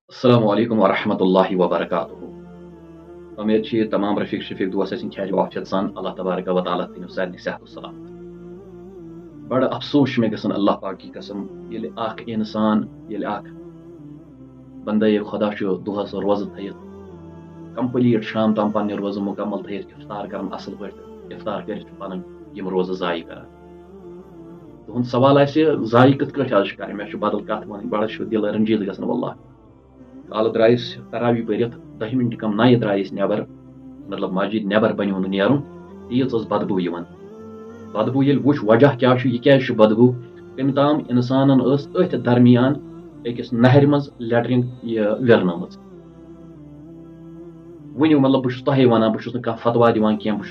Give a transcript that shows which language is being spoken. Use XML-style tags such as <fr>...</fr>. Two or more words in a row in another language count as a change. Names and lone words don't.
<ar>السلام علیکم ورحمۃ اللہ وبرکاتہ</ar> <ks>امید چھ تمام رفیق شفیق دوست ٲسِن خیال عافیت سان</ks> <ar>اللہ تبارک و تعالیٰ</ar> <ks>تھٲینو سارنٕے صحت و سلامت بڑٕ افسوس چھُ مےٚ گژھان</ks> <ur>اللہ پاک کی قسم</ur> <ks>ییٚلہِ اکھ اِنسان ییٚلہِ اکھ بندے خۄدا چھُ دۄہس روزٕ تھٲیِتھ کمپلیٖٹ شام تام پننہِ روزٕ مُکمل تھٲیِتھ اِفطار کران اصل پٲٹھۍ تہٕ اِفطار کٔرِتھ چھُ پنٕنۍ یِم روزٕ ضایع کران تُہُنٛد سوال آسہِ ضایع کِتھ کٲٹھۍ حظ چھُ کرٕنۍ مےٚ چھُ بدل کتھ وَنٕنۍ بڑٕ چھُ دِل رنجیٖد گژھان واللہ کالہٕ درٛاے أسۍ تراوی پٔرِتھ 10 مِنٹہِ کم نَیہِ درٛاے أسۍ نٮ۪بر مطلب مسجد نٮ۪بر بنیو نہٕ نیرُن تیٖژ ٲس بدبوٗ یِوان بدبوٗ ییٚلہِ وٕچھ وجہ کیٛاہ چھُ یہِ کیٛازِ چھُ بدبوٗ تٔمۍ تام اِنسانن ٲس أتھۍ درمیان أکِس نہرِ منٛز لیٹرِن یہِ ویرنٲمٕژ ؤنِو مطلب بہٕ چھُس تۄہے وَنان بہٕ چھُس نہٕ کانٛہہ فتوا دِوان کینٛہہ بہٕ</ks>